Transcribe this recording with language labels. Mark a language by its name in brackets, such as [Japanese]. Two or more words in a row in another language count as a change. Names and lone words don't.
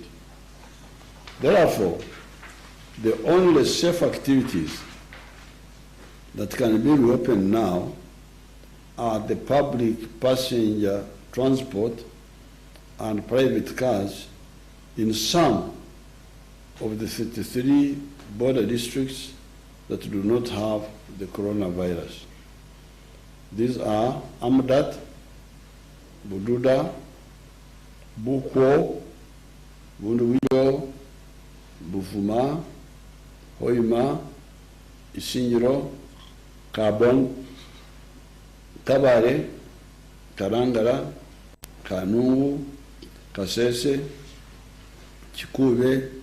[English] Therefore, the only safe activities that can be reopened now are the public passenger transport and private cars in some of the 33 border districts that do not have the coronavirus. These are Amdat, Bududa, Bukwo, Bunduwiyo, Bufuma, Hoima, Isinyiro, Kabon, Kabare, Karangara, Kanungu, Kasese, Chikube,